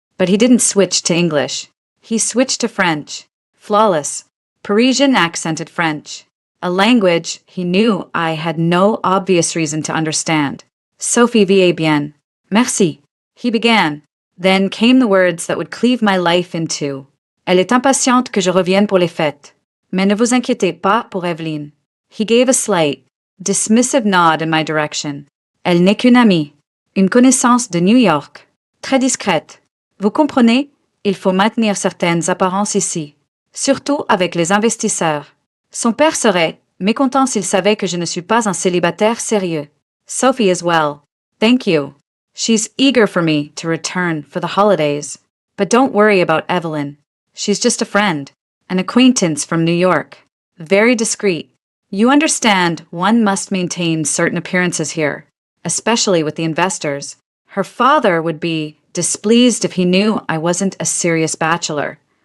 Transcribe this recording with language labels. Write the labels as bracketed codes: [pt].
[en] But he didn't switch to English. He switched to French. Flawless, Parisian accented French. A language he knew I had no obvious reason to understand. [fr] Sophie va bien. Merci, [en] he began. Then came the words that would cleave my life in two. [fr] Elle est impatiente que je revienne pour les fêtes. Mais ne vous inquiétez pas pour Evelyne. [en] He gave a slight, dismissive nod in my direction. [fr] Elle n'est qu'une amie, une connaissance de New York. Très discrète. Vous comprenez? Il faut maintenir certaines apparences ici, surtout avec les investisseurs. Son père serait mécontent s'il savait que je ne suis pas un célibataire sérieux. [en] Sophie as well. Thank you. She's eager for me to return for the holidays. But don't worry about Evelyn. She's just a friend, an acquaintance from New York. Very discreet. You understand one must maintain certain appearances here. especially with the investors. Her father would be displeased if he knew I wasn't a serious bachelor.